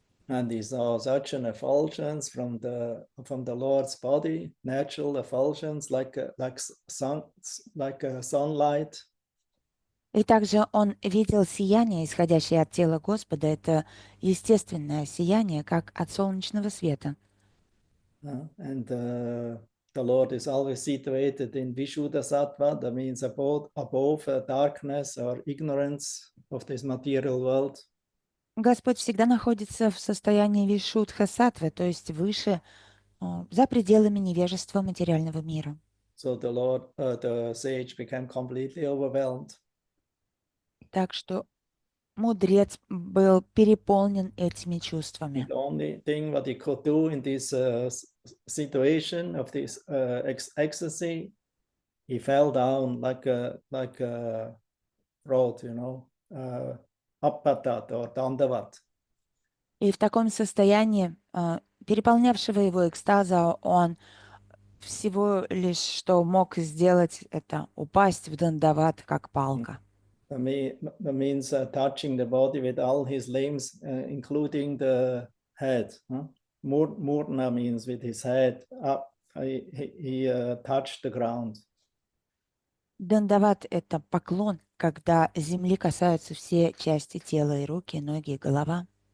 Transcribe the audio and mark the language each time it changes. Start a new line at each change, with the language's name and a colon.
English: And he saw such an effulgence from the Lord's body, natural effulgence, like a sunlight.
Russian: И также он видел сияние, исходящее от тела Господа. Это естественное сияние, как от солнечного света.
English: And the Lord is always situated in Vishuddha Sattva, that means above darkness or ignorance of this material world.
Russian: Господь всегда находится в состоянии вишудха саттвы, то есть выше, за пределами невежества материального мира.
English: So the sage became completely overwhelmed.
Russian: Так что мудрец был переполнен этими чувствами.
English: The only thing what he could do in this situation of this ecstasy, he fell down like a road, Appatat or Dandavat.
Russian: И в таком состоянии, переполнявшего его экстаза, он всего лишь что мог сделать, это упасть в дандават, как палка.
English: That means touching the body with all his limbs, including the head. Murna means with his head up, he touched the ground.
Russian: Дандават — это поклон, когда земли касаются все части тела, и руки, и ноги, и голова.